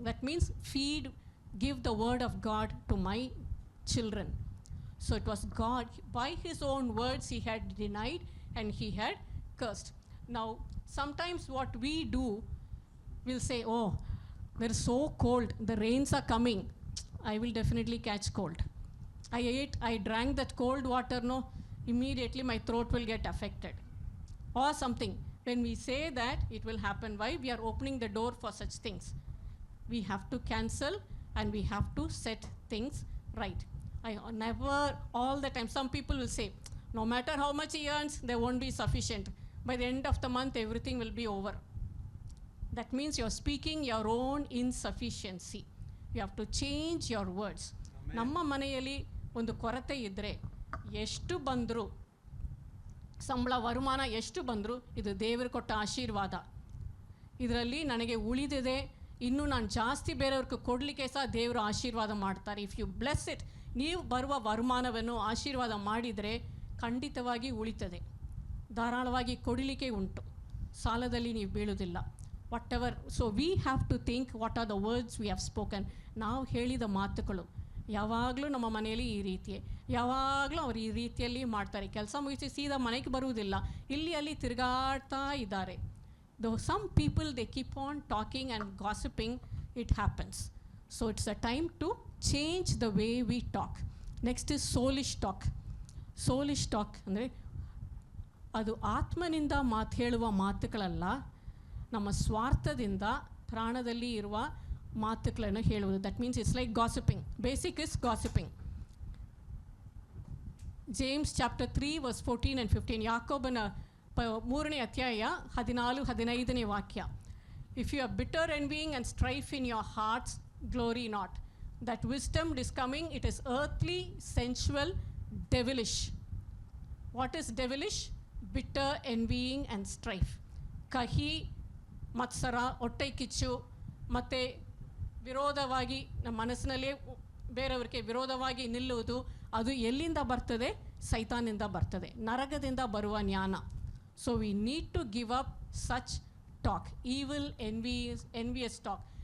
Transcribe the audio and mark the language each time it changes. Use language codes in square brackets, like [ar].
[en] That means feed, give the word of God to my children. So it was God, by his own words he had denied and he had cursed. Now sometimes what we do, we'll say, oh, there is so cold, the rains are coming, I will definitely catch cold. I drank that cold water, no, immediately my throat will get affected or something. When we say that, it will happen. Why? We are opening the door for such things. We have to cancel and we have to set things right. I never, all the time, some people will say, no matter how much he earns, there won't be sufficient. By the end of the month, everything will be over. That means you're speaking your own insufficiency. You have to change your words. [kn] ನಮ್ಮ ಮನೆಯಲ್ಲಿ ಒಂದು ಕೊರತೆ ಇದ್ದರೆ ಎಷ್ಟು ಬಂದರೂ, ಸಂಬಳ ವರಮಾನ ಎಷ್ಟು ಬಂದರೂ, ಇದು ದೇವರು ಕೊಟ್ಟ ಆಶೀರ್ವಾದ, ಇದರಲ್ಲಿ ನನಗೆ ಉಳಿದಿದೆ, ಇನ್ನೂ ನಾನು ಜಾಸ್ತಿ ಬೇರೆಯವ್ರಿಗೆ ಕೊಡಲಿಕ್ಕೆ ಸಹ ದೇವರು ಆಶೀರ್ವಾದ ಮಾಡ್ತಾರೆ. [en] if you bless it, [kn] ನೀವು ಬರುವ ವರಮಾನವನ್ನು ಆಶೀರ್ವಾದ ಮಾಡಿದರೆ ಖಂಡಿತವಾಗಿ ಉಳಿತದೆ, ಧಾರಾಳವಾಗಿ ಕೊಡಲಿಕ್ಕೆ ಉಂಟು, ಸಾಲದಲ್ಲಿ ನೀವು ಬೀಳುವುದಿಲ್ಲ. [en] Whatever, so we have to think what are the words we have spoken. [kn] ನಾವು ಹೇಳಿದ ಮಾತುಗಳು ಯಾವಾಗಲೂ ನಮ್ಮ ಮನೆಯಲ್ಲಿ ಈ ರೀತಿಯೇ, ಯಾವಾಗಲೂ ಅವರು ಈ ರೀತಿಯಲ್ಲಿ ಮಾಡ್ತಾರೆ. ಕೆಲಸ ಮುಗಿಸಿ ಸೀದಾ ಮನೆಗೆ ಬರುವುದಿಲ್ಲ, ಇಲ್ಲಿ ಅಲ್ಲಿ ತಿರುಗಾಡ್ತಾ ಇದ್ದಾರೆ. [en] Though some people, they keep on talking and gossiping, it happens. So it's a time to change the way we talk. Next is soulish talk. [kn] Soulish talk ಅಂದರೆ ಅದು ಆತ್ಮನಿಂದ ಹೇಳುವ ಮಾತುಗಳಲ್ಲ, ನಮ್ಮ ಸ್ವಾರ್ಥದಿಂದ ಪ್ರಾಣದಲ್ಲಿ ಇರುವ ಮಾತುಗಳನ್ನು ಹೇಳುವುದು. [en] That means it's like gossiping. Basic is gossiping. James chapter 3 verse 14 and 15, [kn] ಯಾಕೋಬನ 3ನೇ ಅಧ್ಯಾಯ 14-15 ವಾಕ್ಯ. [en] If you are bitter envying and strife in your hearts, glory not. That wisdom is coming, it is earthly, sensual, devilish. What is devilish? Bitter envying and strife. [kn] ಕಹಿ, ಮತ್ಸರ, ಹೊಟ್ಟೆ ಕಿಚ್ಚು, ಮತ್ತು ವಿರೋಧವಾಗಿ ನಮ್ಮ ಮನಸ್ಸಿನಲ್ಲೇ ಬೇರೆಯವರಿಗೆ ವಿರೋಧವಾಗಿ ನಿಲ್ಲುವುದು, ಅದು ಎಲ್ಲಿಂದ ಬರ್ತದೆ? ಸೈತಾನಿಂದ ಬರ್ತದೆ, ನರಕದಿಂದ ಬರುವ ಜ್ಞಾನ. [en] So we need to give up such talk, evil, envious talk.